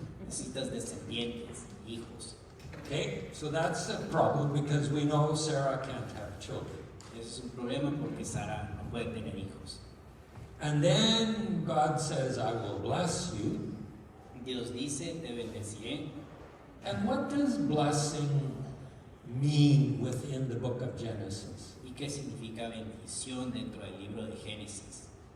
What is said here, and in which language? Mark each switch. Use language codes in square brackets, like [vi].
[es] Necesitas descendientes, hijos. [en] Okay, so that's a problem because we know Sarah can't have children. [es] Ese es un problema porque Sara no puede tener hijos. [en] And then God says, I will bless you. [es] Dios dice, te bendeciré. [en] And what does blessing mean within the book of Genesis? [es] ¿Y qué significa bendición dentro del libro de Génesis?